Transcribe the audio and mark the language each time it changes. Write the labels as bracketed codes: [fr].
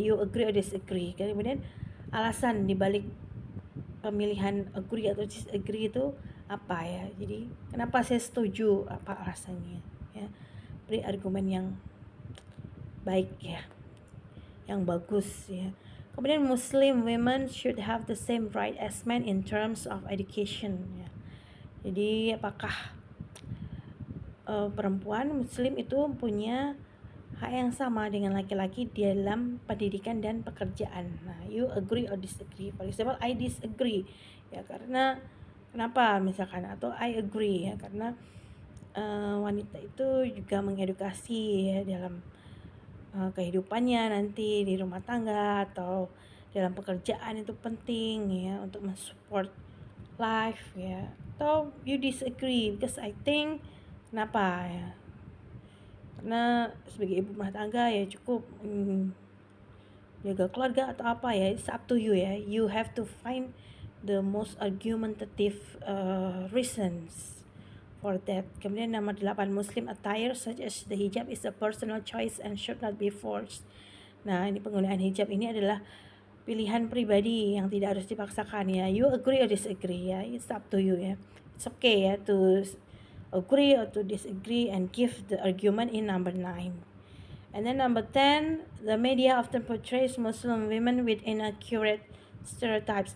[en] You agree or disagree. [id] Kemudian alasan dibalik pemilihan agree atau disagree itu apa ya. Jadi kenapa saya setuju, apa alasannya ya. Beri argumen yang baik ya, yang bagus ya. Kemudian [en] Muslim women should have the same right as men in terms of education ya. [id] Jadi apakah perempuan Muslim itu punya hak yang sama dengan laki-laki dalam pendidikan dan pekerjaan. [en] Nah, you agree or disagree. For example, I disagree [id] ya karena kenapa misalkan, atau [en] I agree [id] ya karena wanita itu juga mengedukasi ya dalam kehidupannya nanti di rumah tangga atau dalam pekerjaan, itu penting ya untuk mensupport life ya. Atau [en] you disagree because I think, [id] kenapa ya, karena sebagai ibu rumah tangga ya cukup jaga keluarga atau apa ya. [en] It's up to you ya, you have to find the most argumentative reasons for that. [id] Kemudian nomor 8, [en] Muslim attire such as the hijab is a personal choice and should not be forced. [id] Nah ini penggunaan hijab ini adalah pilihan pribadi yang tidak harus dipaksakan ya. [en] You agree or disagree ya, it's up to you ya. It's okay ya to agree or to disagree and give the argument in number 9. And then number 10, the media often portrays Muslim women with inaccurate stereotypes.